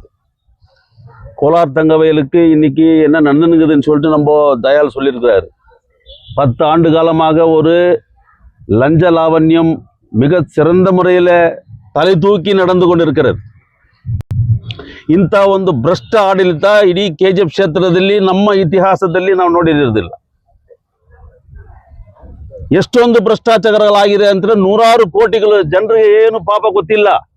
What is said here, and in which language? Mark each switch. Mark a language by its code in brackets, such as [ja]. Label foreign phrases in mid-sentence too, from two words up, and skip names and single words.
[ta] கோலார் தங்கவயலுக்கு இன்னைக்கு என்ன நடந்துங்குதுன்னு சொல்லிட்டு நம்ம தயால் சொல்லியிருக்கிறாரு. 10 ஆண்டு காலமாக ஒரு லஞ்ச லாவண்யம் மிக சிறந்த முறையில் [kn] ತಲೆ ತೂಕಿ ನಡೆದು ಕೊಂಡಿರುತ್ತದೆ. ಇಂಥ ಒಂದು ಭ್ರಷ್ಟ ಆಡಳಿತ ಇಡೀ KGF ಕ್ಷೇತ್ರದಲ್ಲಿ ನಮ್ಮ ಇತಿಹಾಸದಲ್ಲಿ ನಾವು ನೋಡಿರೋದಿಲ್ಲ. ಎಷ್ಟೊಂದು ಭ್ರಷ್ಟಾಚಾರಗಳಾಗಿದೆ ಅಂದ್ರೆ 100 ಕೋಟಿಗಳು ಜನರಿಗೆ ಏನು ಪಾಪ ಗೊತ್ತಿಲ್ಲ.